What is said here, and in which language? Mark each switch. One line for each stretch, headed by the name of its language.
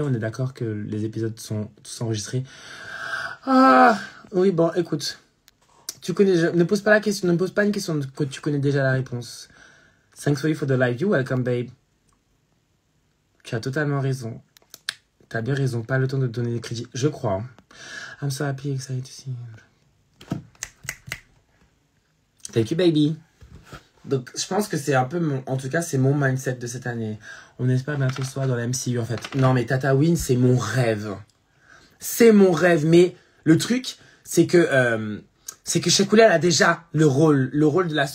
French: On est d'accord que les épisodes sont tous enregistrés. Ah, oui, bon, écoute. Tu connais, ne pose pas la question, ne me pose pas une question que tu connais déjà la réponse.
English: Thanks for the live. You welcome, babe.
French: Tu as totalement raison. T'as bien raison. Pas le temps de te donner des crédits. Je crois.
English: I'm so happy, excited to see you. Thank you, baby.
French: Donc, je pense que c'est un peu mon... En tout cas, c'est mon mindset de cette année. On espère bientôt ce soir dans la MCU, en fait. Non, mais Tatooine, c'est mon rêve. C'est mon rêve. Mais le truc, c'est que Sheikhoulia, elle a déjà le rôle de la...